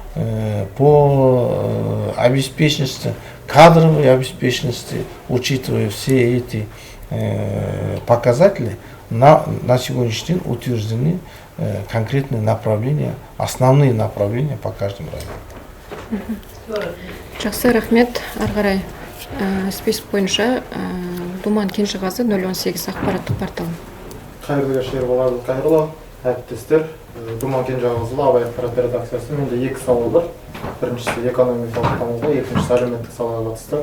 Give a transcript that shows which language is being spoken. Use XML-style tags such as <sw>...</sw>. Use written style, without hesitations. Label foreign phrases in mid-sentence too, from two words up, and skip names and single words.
<ru>по обеспеченности, кадровой обеспеченности, учитывая все эти показатели, на сегодняшний день утверждены конкретные направления, основные направления по каждому району.</ru> <kk>Жақсы, рахмет. Ары қарай список бойынша Думан Кенжеғазы 018 ақпараттық порталы. Қайырлы кеш, Ербол Қайырлы, әріптестер. Думан Кенжеғазы, Абай ақпарат редакциясы. Менде екі сауал бар. Біріншісі экономикалық дамуға, екіншісі әлеуметтік салаға қатысты.</kk>